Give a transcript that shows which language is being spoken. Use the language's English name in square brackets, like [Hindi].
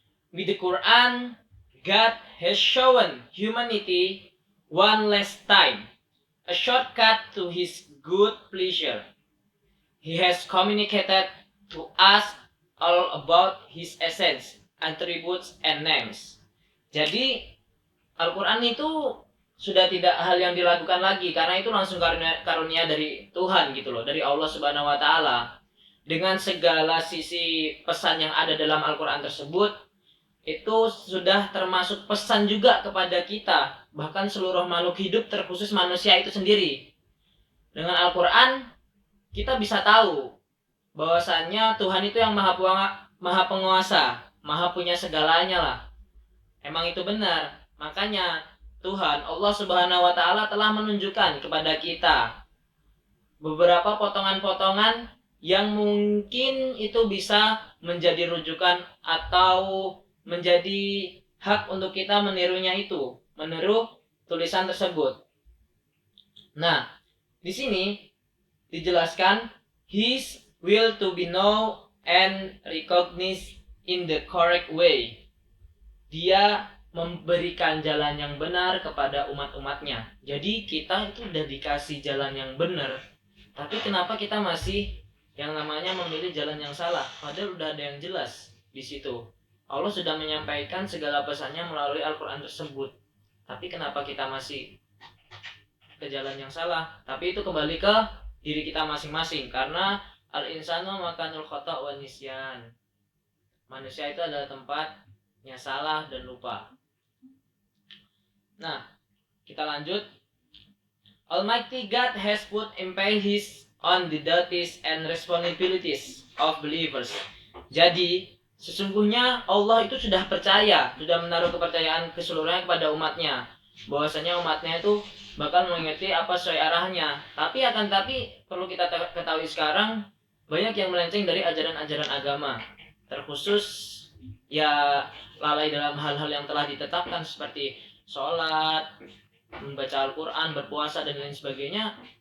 [English] With the Quran, God has shown humanity one last time a shortcut to His good pleasure. He has communicated to us all about His essence, attributes, and names. [Indonesian] Jadi, Al-Quran itu sudah tidak hal yang dilakukan lagi, karena itu langsung karunia dari Tuhan gitu loh, dari Allah Subhanahu wa taala. Dengan segala sisi pesan yang ada dalam Al-Quran tersebut, itu sudah termasuk pesan juga kepada kita, bahkan seluruh makhluk hidup terkhusus manusia itu sendiri. Dengan Al-Quran kita bisa tahu bahwasannya Tuhan itu yang maha penguasa, maha punya segalanya lah. Emang itu benar. Makanya Tuhan, Allah Subhanahu wa taala telah menunjukkan kepada kita beberapa potongan-potongan yang mungkin itu bisa menjadi rujukan atau menjadi hak untuk kita meniru tulisan tersebut. Nah, Di sini dijelaskan [English] his will to be known and recognized in the correct way. [Indonesian] Dia memberikan jalan yang benar kepada umat-umatnya. Jadi kita itu udah dikasih jalan yang benar, tapi kenapa kita masih yang namanya memilih jalan yang salah? Padahal udah ada yang jelas di situ. Allah sudah menyampaikan segala pesannya melalui Al-Quran tersebut. Tapi kenapa kita masih ke jalan yang salah? Tapi itu kembali ke diri kita masing-masing, karena [Arabic] al-insanu makanul khata' wa nisyan. [Indonesian] Manusia itu adalah tempatnya salah dan lupa. Nah, kita lanjut. [English] Almighty God has put emphasis on the duties and responsibilities of believers. [Indonesian] Jadi, sesungguhnya Allah itu sudah percaya, sudah menaruh kepercayaan keseluruhannya kepada umatnya, bahwasanya umatnya itu bakal mengerti apa sesuai arahnya. Tapi perlu kita ketahui sekarang banyak yang melenceng dari ajaran-ajaran agama, terkhusus ya lalai dalam hal-hal yang telah ditetapkan seperti sholat, membaca Al-Quran, berpuasa dan lain sebagainya.